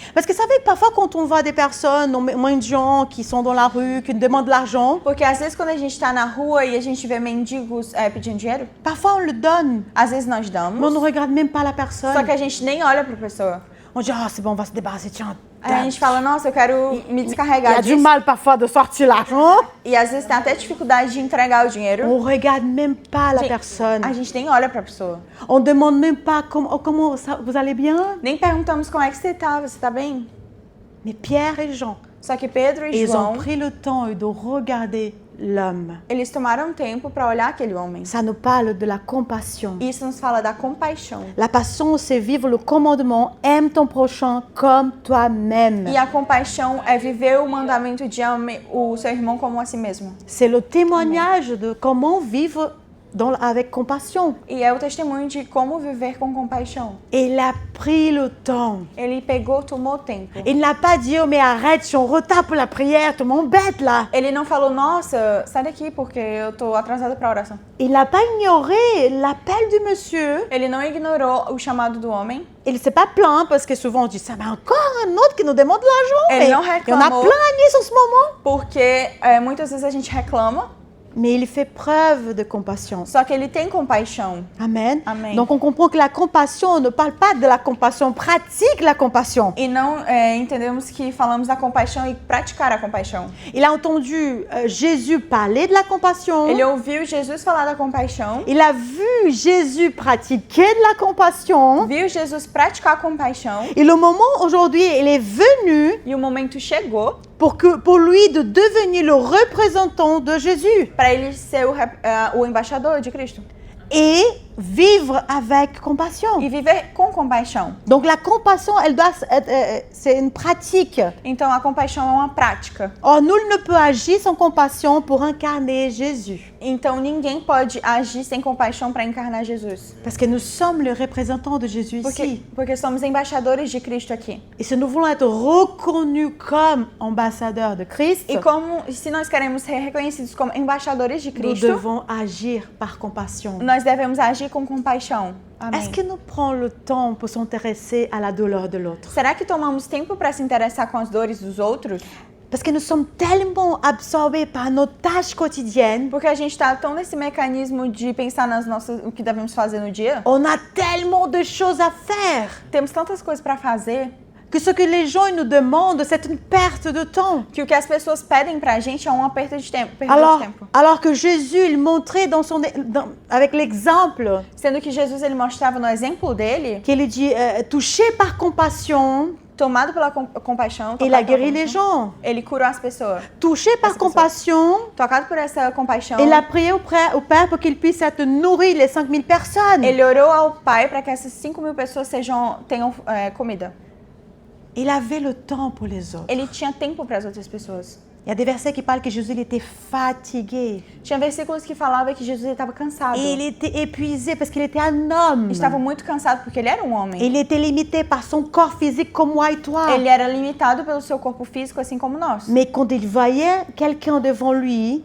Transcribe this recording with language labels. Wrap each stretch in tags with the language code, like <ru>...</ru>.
<fr>Parce que vous savez, parfois quand on voit des personnes, mendiants, qui sont dans la rue, qui nous demandent de l'argent,</fr> <pt>Porque às vezes quando a gente está na rua e a gente vê mendigos pedindo dinheiro,</pt> <fr>parfois on le donne,</fr> <pt>às vezes nós</pt> <fr>mais on</fr> <pt>damos,</pt> <fr>ne regarde même pas la</fr> <pt>só</pt> <fr>personne.</fr> <pt>que a gente nem olha para a pessoa.</pt> <fr>On dit, ah, c'est bon, on va se débarrasser, tiens.</fr> <pt>Aí a gente fala: nossa, eu quero me</pt> <fr>Il y</fr> <pt>descarregar</pt> <fr>a du</fr> <pt>disso.</pt> <fr>mal parfois de sortir l'argent.</fr> <pt>E às vezes tem até dificuldade de entregar o dinheiro.</pt> <fr>On regarde même pas la</fr> <pt>Gente,</pt> <fr>personne.</fr> <pt>A gente nem olha para a pessoa.</pt> <fr>On demande même pas comment ça, vous allez bien.</fr> <pt>Nem perguntamos como é que você tá bem?</pt> <fr>Mais Pierre et Jean,</fr> <pt>Só que Pedro e</pt> <fr>ils ont</fr> <pt>João,</pt> <fr>pris le temps de regarder l'homme.</fr> <pt>eles tomaram tempo para olhar aquele homem.</pt> <fr>Ça nous parle de la compassion.</fr> <pt>Isso nos fala da compaixão.</pt> <fr>La passion, c'est vivre le commandement, aime ton prochain comme toi-même.</fr> <pt>E a compaixão é viver o mandamento de ame o seu irmão como a si mesmo.</pt> <fr>C'est le témoignage de comment vivre avec compassion.</fr> <pt>E é o testemunho de como viver com compaixão.</pt> <fr>Et il a pris le temps.</fr> <pt>Ele tomou tempo.</pt> <fr>Il n'a pas dit, oh mais arrête, je suis en retard pour la prière, tu m'embêtes là.</fr> <pt>Ele não falou: nossa, sai daqui porque eu tô atrasada para a oração.</pt> <fr>Il n'a pas ignoré l'appel du monsieur.</fr> <pt>Ele não ignorou o chamado do homem.</pt> <fr>Il ne s'est pas plaint parce que souvent on dit ça, mais encore un autre qui nous demande de l'argent. Elle Mais non il y en a</fr> <pt>réclamó.</pt> <fr>plein à Nice en ce moment.</fr> <pt>Porque muitas vezes a gente reclama,</pt> <fr>Mais il fait preuve de compassion.</fr> <pt>só que ele tem compaixão.</pt> <fr>Amen.</fr> <pt>Amen.</pt> <fr>Donc on comprend que la compassion, on ne parle pas de la compassion, on pratique la compassion.</fr> <pt>E não entendemos que falamos da compaixão e praticar a compaixão.</pt> <fr>Il a entendu Jésus parler de la compassion.</fr> <pt>Ele ouviu Jesus falar da compaixão,</pt> <fr>Il a vu Jésus pratiquer de la compassion.</fr> <pt>viu Jesus praticar a compaixão,</pt> <fr>Et le moment aujourd'hui, il est venu</fr> <pt>e o momento chegou</pt> <fr>pour lui de devenir le représentant de Jésus</fr> <pt>para ele ser o embaixador de Cristo</pt> <fr>et vivre avec compassion.</fr> <pt>e viver com compaixão.</pt> <fr>Donc la compassion, elle doit être, c'est une pratique.</fr> <pt>Então a compaixão é uma prática.</pt> <fr>Or, nul ne peut agir sans compassion pour incarner Jésus.</fr> <pt>Então ninguém pode agir sem compaixão para encarnar Jesus.</pt> <fr>Parce que nous sommes les représentants de Jésus ici.</fr> <pt>Porque somos embaixadores de Cristo aqui.</pt> <fr>Et si nous voulons être reconnus comme ambassadeurs de Christ,</fr> <pt>E se nós queremos ser reconhecidos como embaixadores de</pt> <fr>nous</fr> <pt>Cristo,</pt> <fr>devons agir par compassion.</fr> <pt>nós devemos agir com compaixão. Amém.</pt> <fr>Est-ce que nous prenons le temps pour s'intéresser à la douleur de l'autre?</fr> <pt>Será que tomamos tempo para se interessar com as dores dos outros?</pt> <fr>Parce que nous sommes tellement absorbés par nos tâches quotidiennes.</fr> <pt>Porque a gente está tão nesse mecanismo de pensar o que devemos fazer no dia.</pt> <fr>On a tellement de choses à faire.</fr> <pt>Temos tantas coisas para fazer.</pt> <fr>que ce que les gens nous demandent, c'est une perte de temps.</fr> <pt>Que o que as pessoas pedem pra gente é uma perda de tempo.</pt> <fr>Alors que Jésus, il montrait avec l'exemple,</fr> <pt>Sendo que Jesus ele mostrava no exemplo dele,</pt> <fr>qu'il dit, touché par compassion,</fr> <pt>tomado pela compaixão,</pt> <fr>il a guéri les gens.</fr> <pt>ele curou as pessoas.</pt> <fr>Touché par compassion,</fr> <pt>Tocado por essa compaixão,</pt> <fr>il a prié au Père pour qu'il puisse être nourri, les 5000 personnes.</fr> <pt>ele orou ao Pai para que essas 5.000 pessoas tenham comida.</pt> <fr>Il avait le temps pour les autres.</fr> <pt>Ele tinha tempo para as outras pessoas.</pt> <fr>Il y a des versets qui parlent que Jésus il était fatigué.</fr> <pt>Tinha versículos que falavam que Jesus estava cansado.</pt> <fr>Et il était épuisé parce qu'il était un homme.</fr> <pt>Estava muito cansado porque ele era um homem.</pt> <fr>Il était limité par son corps physique comme moi et toi.</fr> <pt>Ele era limitado pelo seu corpo físico, assim como nós.</pt> <fr>Mais quand il voyait quelqu'un devant lui,</fr>